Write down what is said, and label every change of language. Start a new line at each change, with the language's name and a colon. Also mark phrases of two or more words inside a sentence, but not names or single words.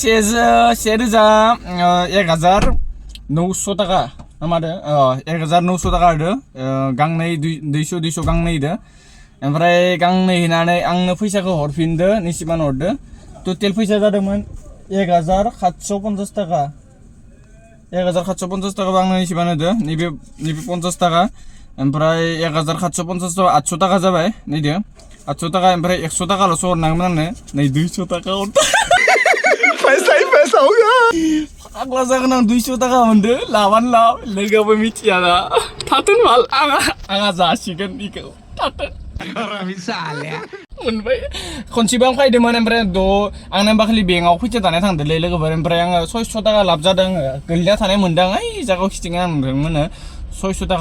Bodo: 1900 थाखा मादो 1900 थाखा होदो गांनै 200 गांनै होदो ओमफ्राय गांनै होनानै आंनो फैसाखौ हरफिनदो निसिबान हरदो टटेल फैसा जादोंमोन 1750 थाखा 1750 थाखा आंनो निसिबान होदो नैबे 50 थाखा ओमफ्राय 1750 800 थाखा जाबाय नैदो 800 थाखा ओमफ्राय 100 थाखाल'सो हरनांगोन आंनो नै 200 थाखा हरदो
Hindi: पैसा हो गया
Bodo: फाग्ला जागोन आं 200 थाखा मोनदो लाबानो लाब लोगोआबो मिथिया ना थाथों माल आंहा जासिगोन बेखौ थाथों मोनबाय खनसेबो आं फैदोंमोन ओमफ्राय आंनो बाखालि बेंकआव फैसा दानाय थांदोंलै लोगोफोर ओमफ्राय आङो 600 थाखा लाब जादों गोलैना थानाय मोनदों ओइ जायगायाव खिथिङा आं नुदोंमोन स' 600 थाखा